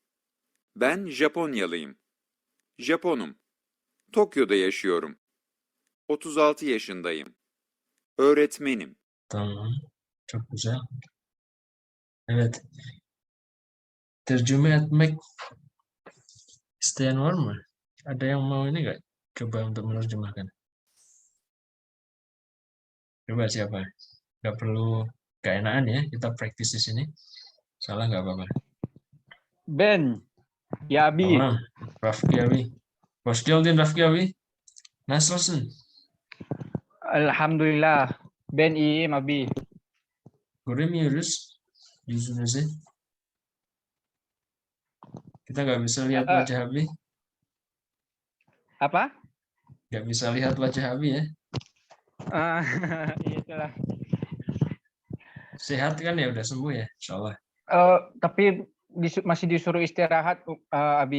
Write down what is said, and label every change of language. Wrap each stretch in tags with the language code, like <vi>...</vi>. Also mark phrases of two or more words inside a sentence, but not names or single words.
<tr>Ben Japonyalıyım. Japonum. Tokyo'da yaşıyorum. 36 yaşındayım. Öğretmenim. Tamam. Çok güzel. Evet. Tercüme etmek isteyen var mı?</tr> <id>Ada yang mau ini nggak? Coba untuk menerjemahkan. Coba siapa? Nggak perlu keenaan ya. Kita praktis di sini. Salah nggak apa-apa.</id> <tr>Ben, ya abi. Tamam. Rafki abi. Hoş geldin Rafki abi. Nasılsın? Alhamdulillah. Ben iyiyim abi. Göremiyoruz yüzünüzü.</tr> <id>Kita nggak bisa lihat wajah abi. Apa? Nggak bisa lihat wajah abi ya. Itulah. Sehat kan ya? Udah sembuh ya? Insyaallah. Tapi masih disuruh istirahat, abi.</id>